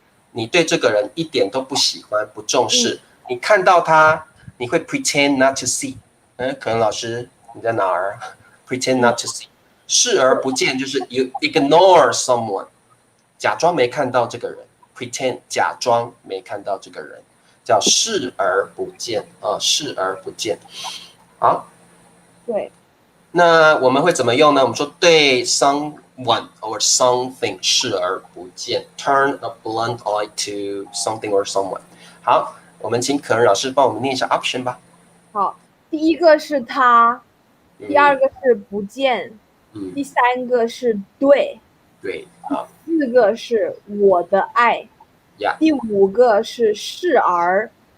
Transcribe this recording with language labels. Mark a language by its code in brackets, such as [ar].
[zh] 你对这个人一点都不喜欢，不重视，你看到他，你会 [en] pretend not to see， [zh] 可能老师你在哪儿 ？pretend not to see， 视而不见就是 [en] you ignore someone， [zh] 假装没看到这个人 ，pretend 假装没看到这个人，叫视而不见视而不见，好，对。那我们会怎么用呢？我们说对 [en] someone or something [zh] 视而不见 ， [en] turn a blind eye to something or someone。 [zh] 好，我们请可人老师帮我们念一下 option 吧。好，第一个是他，第二个是不见，第3个是对，对，好。第4个是我的爱，第5个是视而。